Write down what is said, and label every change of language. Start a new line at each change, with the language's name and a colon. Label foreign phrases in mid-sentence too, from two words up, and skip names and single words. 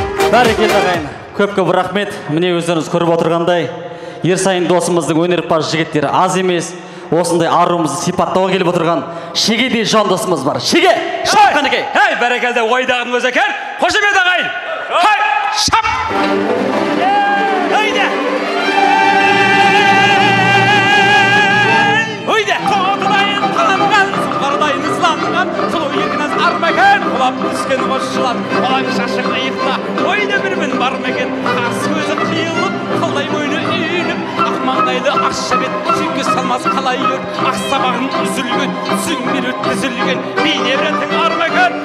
Kazakh: Бәрекелді, ағайын. Көп-көп рахмет. Міне, өздеріңіз көріп отырғандай, ер сайын досымыздың өнерпаз жігіттері аз емес. Осындай аруымызды сипаттауға келіп отырған Шегедей жан досымыз бар. Шеге, шап, Ей! Қанеке! Ей, бәрекелді, ойдағының өзі екен. Қошемет, ағайын! Хай, шап! Өйде! Өйде! Тоғытайын танымған, сұңқардай нызланған, сұлу еркініз ар ма екен? Құлап түскен қос жылан, құлақ шашы қиықта, ойда бір мін бар ма екен? Қас көзі қиылып, қалай мойны үйіліп, ақ маңдайлы ақ шабет, сүйекке салмас қалай өр, ақ сабағын үзілген, сүңгір өткізілген, бейне бір әнтің ар ма екен?